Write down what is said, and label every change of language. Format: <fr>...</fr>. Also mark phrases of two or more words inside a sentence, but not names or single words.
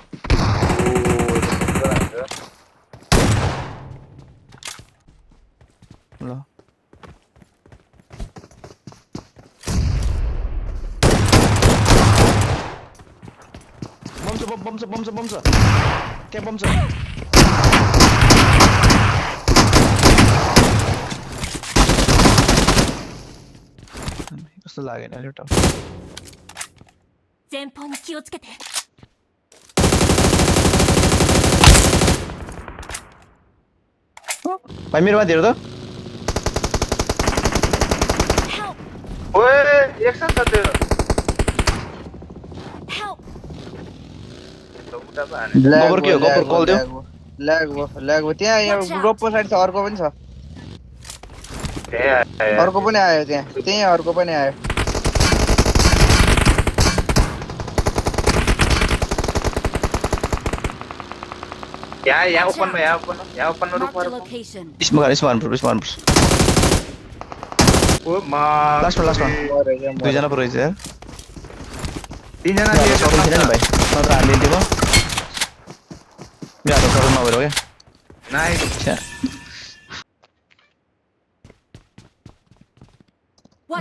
<ne>ल बम छ त्यहाँ बम छ कस्तो लागेन अहिले टाउ</ne> <ja>前方に気をつけて</ja> <ne>भाइ मेरो माथि हेर त Help! ओए एकछिन त त्यो Help! उता पो हाने गोबर के हो गोबर कल दियो ल्याग भयो त्यहाँ यहाँ रोप पछाडि छ अर्को पनि छ अर्को पनि आयो त्यहाँ अर्को पनि आयो यहाँ ओपनमा रुक</ne> <en>Mark the</en> <ne>मार location. स्मोक ओ मा लास्टमा दुईजना पो रहेछ यार तीनजना सबै थिएन नि भाइ नत्र हालिदिन्थ्यो म मेरो हात सबै नभएर हो क्या नाइस छ्या Watch</ne>